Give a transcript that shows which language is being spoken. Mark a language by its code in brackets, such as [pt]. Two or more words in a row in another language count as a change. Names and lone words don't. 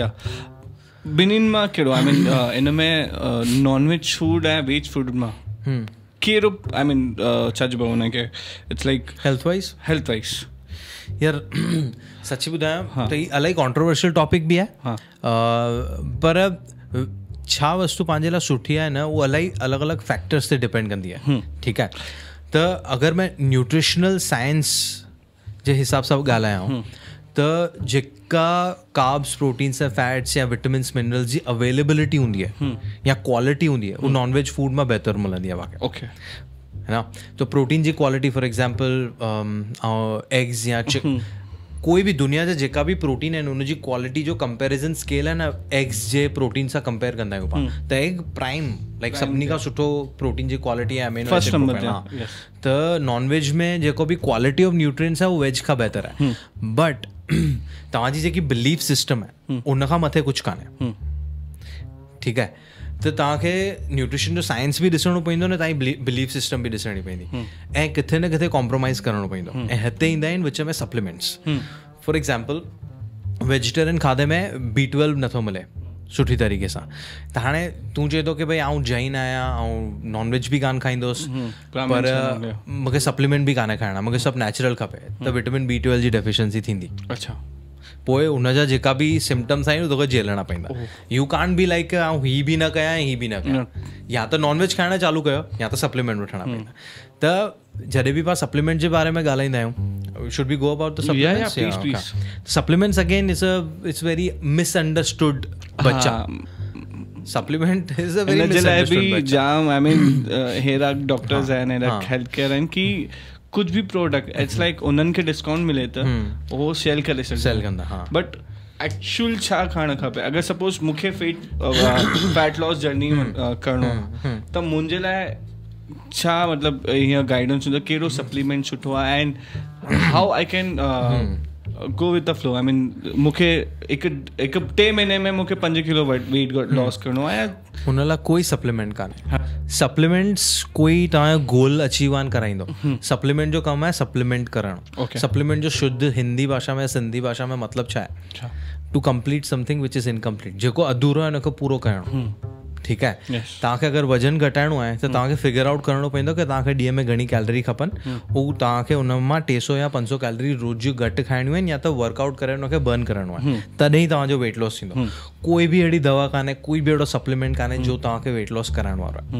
[sd] आहे। ॿिन्हिनि मां कहिड़ो, [en] I mean [sd] इन में [en] non veg food [sd] ऐं [en] veg food [sd] मां कहिड़ो, [en] I mean [sd] छा चइबो आहे हुनखे, [en] it's like health wise [sd] यार सची ॿुधायां त हीअ इलाही [en] controversial topic [sd] बि आहे, पर छा वस्तु पंहिंजे लाइ सुठी आहे न, उहो इलाही अलॻि अलॻि फैक्टर्स ते डिपेंड कंदी आहे, ठीकु आहे। त अगरि मैं [en] nutritional science [sd] जे हिसाब सां ॻाल्हायां त जेका [en] carbs, proteins [sd] ऐं फैट्स या [en] vitamins, minerals [sd] जी अवेलेबिलिटी हूंदी आहे या क्वालिटी हूंदी आहे, उहो [en] non veg food [sd] में बहितर मिलंदी आहे पाण, [hi] ओके, है ना। [sd] तो प्रोटीन जी क्वालिटी, [en] for example eggs [sd] या कोई भी दुनिया जा जेका भी प्रोटीन आहिनि उनजी क्वालिटी जो [en] comparison scale [sd] आहे न, एग्स जे प्रोटीन सां कंपेयर कंदा आहियूं पाण, त [en] egg prime, [sd] लाइक सभिनी खां सुठो प्रोटीन जी क्वालिटी आहे, [en] amino acid. [sd] त [en] non veg [sd] में जेको बि [en] quality of nutrients [sd] आहे उहो वेज खां बहितर आहे, बट तव्हांजी जेकी [en] belief system [sd] आहे उन खां मथे कुझु कान्हे, ठीकु आहे। त तव्हांखे न्यूट्रिशन जो साइंस बि ॾिसणो पवंदो न, तव्हांजी [en] belief system [sd] बि ॾिसणी पवंदी, ऐं किथे न किथे कॉम्प्रोमाइज़ करणो पवंदो, ऐं हिते ईंदा आहिनि विच में सप्लीमेंट्स। [en] for example vegetarian [sd] खाधे में B12 नथो मिले सुठी तरीक़े सां, त हाणे तूं चए थो की भई आउं जैन आहियां ऐं नॉनवेज बि कान खाईंदुसि, पर मूंखे सप्लीमेंट बि कान्हे खाइणा, मूंखे सभु नेचुरल खपे, त विटामिन B12 जी डेफिशिएंसी थींदी। अच्छा, पोइ उनजा जेका बि सिम्टम्स आहिनि तोखे झेलणा पवंदा। [en] you can be like [sd] आउं ही बि न कयां ही बि न कयां, या त नॉनवेज खाइणु चालू कयो या त सप्लीमेंट वठणा पवंदा। त जॾहिं बि पाण सप्लीमेंट जे बारे में ॻाल्हाईंदा आहियूं, [en] Should be go about the supplements. Supplements again it's very misunderstood बच्चा। Supplement is a very misunderstood बच्चा। [sd] जाम [en] I mean [sd] हेरा डॉक्टर्स आहिनि, हेरा [en] health care [sd] आहिनि की [hi] कुछ भी [sd] प्रोडक्ट [en] it's like [sd] उन्हनि खे डिस्काउंट मिले त उहो सेल करे सघंदा, [en] but actual [sd] छा खाइणु खपे। अगरि सपोज मूंखे [en] fat loss journey [sd] करिणो त मुंहिंजे लाइ छा मतिलबु हीअं गाइडेंस हूंदो, कहिड़ो सप्लीमेंट सुठो आहे [en] and how I can go with the flow. I mean [sd] मूंखे हिकु 3 महीने में मूंखे 5 किलो [en] weight loss [sd] करिणो आहे, हुन लाइ कोई सप्लीमेंट कान्हे। सप्लीमेंट्स कोई तव्हांजो [en] goal achieve [sd] कान कराईंदो। सप्लीमेंट जो कमु आहे सप्लीमेंट करणु। सप्लीमेंट जो शुद्ध हिंदी भाषा में सिंधी भाषा में मतिलबु छा आहे? [en] To complete something which is incomplete. [sd] जेको अधूरो आहे हुनखे पूरो करणु, ठीकु आहे। तव्हांखे अगरि वज़न घटाइणो आहे त तव्हांखे [en] figure out [sd] करिणो पवंदो की तव्हांखे ॾींहं में घणी कैलरी खपनि, उहो तव्हांखे उन मां 300 या 500 कैलरी रोज़ जूं घटि खाइणियूं आहिनि, या त वर्कआउट करे हुनखे बर्न करिणो आहे, तॾहिं तव्हांजो [en] weight loss [sd] थींदो। कोई बि अहिड़ी दवा कान्हे, कोई बि अहिड़ो सप्लीमेंट कान्हे जो तव्हांखे [en] weight loss [sd] कराइण वारो आहे।